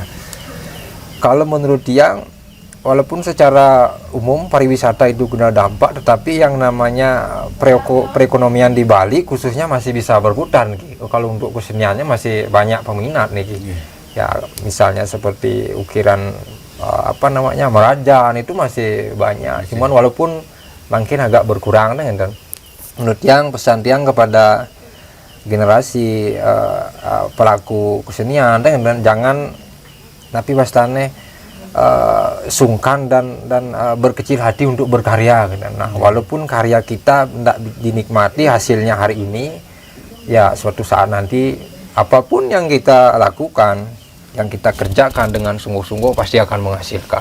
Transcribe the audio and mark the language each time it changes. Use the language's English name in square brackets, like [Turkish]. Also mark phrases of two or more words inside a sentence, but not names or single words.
[Indonesian] Kalau menurut tiang, walaupun secara umum pariwisata itu kena dampak, tetapi yang namanya perekonomian di Bali khususnya masih bisa berputar. Kalau untuk keseniannya masih banyak peminat nih. Ya misalnya seperti ukiran Merajan itu masih banyak. Cuman walaupun mungkin agak berkurang dan menurut tiang, pesan tiang kepada generasi pelaku kesenian dan jangan tapi pastane sungkan dan berkecil hati untuk berkarya. Nah, walaupun karya kita tidak dinikmati hasilnya hari ini, ya suatu saat nanti apapun yang kita lakukan, yang kita kerjakan dengan sungguh-sungguh pasti akan menghasilkan.